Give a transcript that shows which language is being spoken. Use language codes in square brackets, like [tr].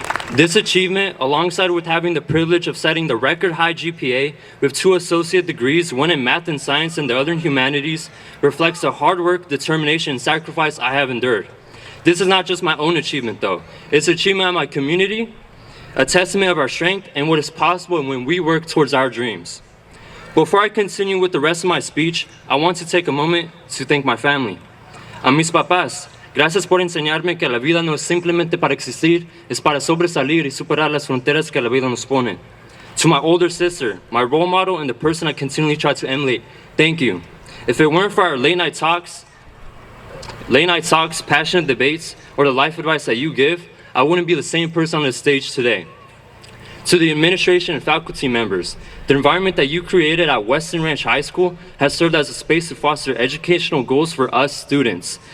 [en] This achievement, alongside with having the privilege of setting the record high GPA with 2 associate degrees, one in math and science and the other in humanities, reflects the hard work, determination, and sacrifice I have endured. This is not just my own achievement though. It's an achievement of my community, a testament of our strength and what is possible when we work towards our dreams. Before I continue with the rest of my speech, I want to take a moment to thank my family. [es] A mis papás, gracias por enseñarme que la vida no es simplemente para existir, es para sobresalir y superar las fronteras que la vida nos pone. [en] To my older sister, my role model and the person I continually try to emulate, thank you. If it weren't for our late night talks, passionate debates, or the life advice that you give, I wouldn't be the same person on the stage today. To the administration and faculty members, the environment that you created at Weston Ranch High School has served as a space to foster educational goals for us students.